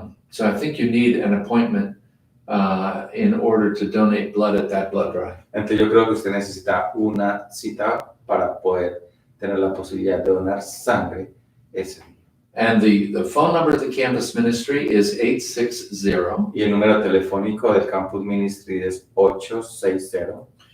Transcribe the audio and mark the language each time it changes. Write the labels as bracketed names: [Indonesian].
[English] So I think you need an appointment in order to donate blood at that blood drive. [Spanish] Entonces yo creo que usted necesita una cita para poder tener la posibilidad de donar sangre ese día. [English] And the phone number of the campus ministry is 860 [Spanish] Y el número telefónico del Campus Ministry es 860